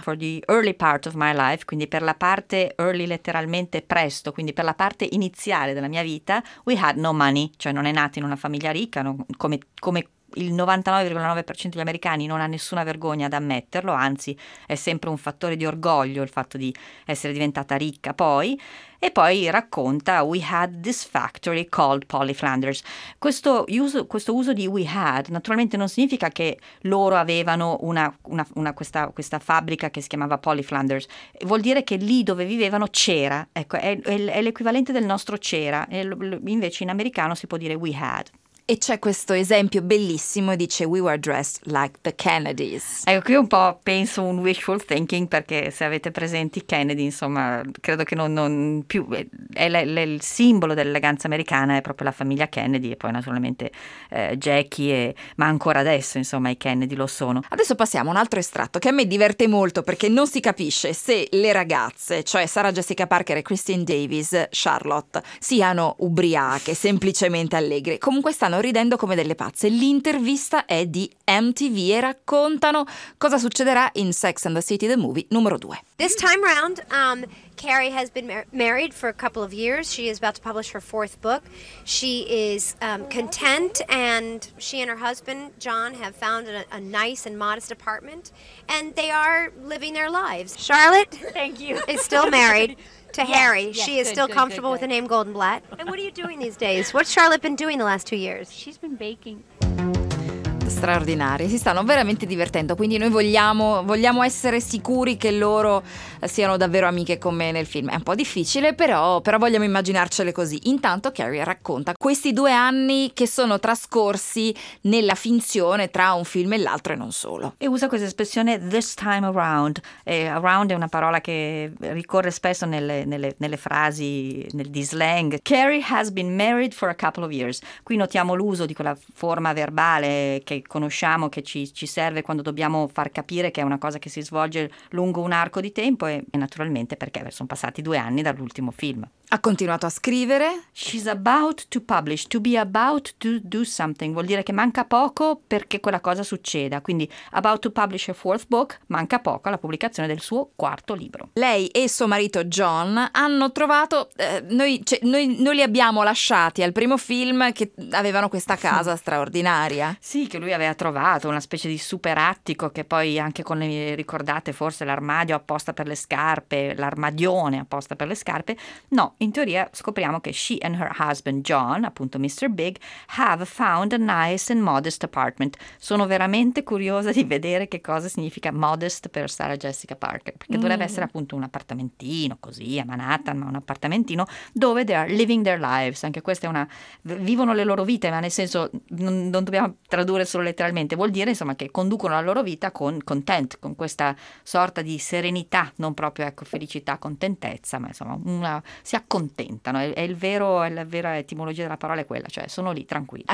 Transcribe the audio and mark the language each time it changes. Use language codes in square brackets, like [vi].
[en] For the early part of my life, [it] quindi per la parte early, letteralmente presto, quindi per la parte iniziale della mia vita, [en] we had no money, [it] cioè non è nata in una famiglia ricca, come il 99,9% degli americani non ha nessuna vergogna ad ammetterlo, anzi è sempre un fattore di orgoglio il fatto di essere diventata ricca poi. E poi racconta: [en] we had this factory called Polly Flinders. [it] Questo uso di we had naturalmente non significa che loro avevano questa fabbrica che si chiamava Polly Flinders, vuol dire che lì dove vivevano c'era, ecco, è l'equivalente del nostro c'era, e invece in americano si può dire we had. E c'è questo esempio bellissimo, dice: [en] we were dressed like the Kennedys. [it] Ecco, qui un po' penso un wishful thinking, perché se avete presenti Kennedy, insomma, credo che non più è il simbolo dell'eleganza americana, è proprio la famiglia Kennedy, e poi naturalmente Jackie, ma ancora adesso insomma i Kennedy lo sono. Adesso passiamo a un altro estratto che a me diverte molto, perché non si capisce se le ragazze, cioè Sarah Jessica Parker e Christine Davis, Charlotte, siano ubriache, semplicemente allegre. Comunque stanno stanno ridendo come delle pazze. L'intervista è di MTV e raccontano cosa succederà in Sex and the City, the movie numero 2. [en] This time round, Carrie has been married for a couple of years. She is about to publish her fourth book. She is content, and she and her husband, John, have found a nice and modest apartment, and they are living their lives. Charlotte, thank you, is still married to Harry. Yes, she is still comfortable with the name Goldenblatt. And what are you doing these days? What's Charlotte been doing the last 2 years? She's been baking. [it] Straordinari, si stanno veramente divertendo, quindi noi vogliamo essere sicuri che loro siano davvero amiche con me nel film. È un po' difficile, però vogliamo immaginarcele così. Intanto Carrie racconta questi 2 anni che sono trascorsi nella finzione tra un film e l'altro e non solo. E usa questa espressione [en] this time around. [it] Around è una parola che ricorre spesso nelle frasi, nel slang. [en] Carrie has been married for a couple of years. [it] Qui notiamo l'uso di quella forma verbale che conosciamo, che ci serve quando dobbiamo far capire che è una cosa che si svolge lungo un arco di tempo, e naturalmente perché sono passati 2 anni dall'ultimo film. Ha continuato a scrivere. [en] She's about to publish, to be about to do something, [it] vuol dire che manca poco perché quella cosa succeda, quindi [en] about to publish her fourth book, [it] manca poco alla pubblicazione del suo quarto libro. Lei e suo marito John hanno trovato, noi li abbiamo lasciati al primo film, che avevano questa casa straordinaria. Sì, che lui aveva trovato una specie di super attico, che poi anche con le ricordate forse l'armadio apposta per le scarpe, l'armadione apposta per le scarpe. No, in teoria scopriamo che [en] she and her husband John, [it] appunto Mr. [en] Big, have found a nice and modest apartment. [it] Sono veramente curiosa di vedere che cosa significa modest per Sarah Jessica Parker, perché dovrebbe essere appunto un appartamentino così a Manhattan, ma un appartamentino dove [en] they are living their lives. [it] Anche questa è una, vivono le loro vite, ma nel senso non dobbiamo tradurre solo letteralmente, vuol dire insomma che conducono la loro vita con content, con questa sorta di serenità, non proprio ecco felicità, contentezza, ma insomma una, si accontentano, è la vera etimologia della parola è quella, cioè sono lì tranquilli.